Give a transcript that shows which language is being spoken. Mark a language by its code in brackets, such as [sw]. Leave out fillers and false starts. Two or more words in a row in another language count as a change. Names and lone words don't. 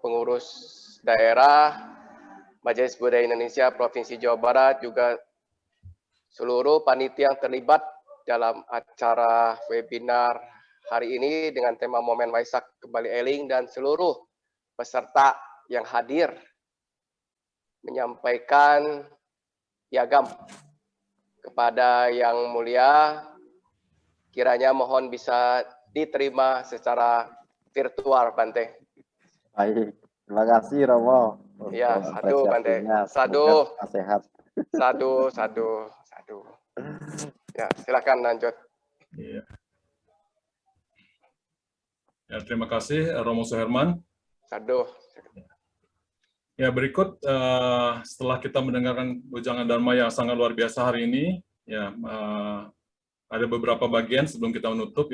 [id] pengurus daerah Majelis Budaya Indonesia Provinsi Jawa Barat, juga seluruh panitia yang terlibat dalam acara webinar hari ini dengan tema Momen Waisak Kembali Eling, dan seluruh peserta yang hadir menyampaikan piagam kepada Yang Mulia, kiranya mohon bisa diterima secara virtual, Bante. Baik, terima kasih Romo. Ya, sadu Bante. Sadu. Sehat. Sadu. Ya, silakan lanjut. Ya, terima kasih Romo Suherman. Sadu. Ya, berikut setelah kita mendengarkan wejangan Dharma yang sangat luar biasa hari ini, ya ada beberapa bagian sebelum kita menutup.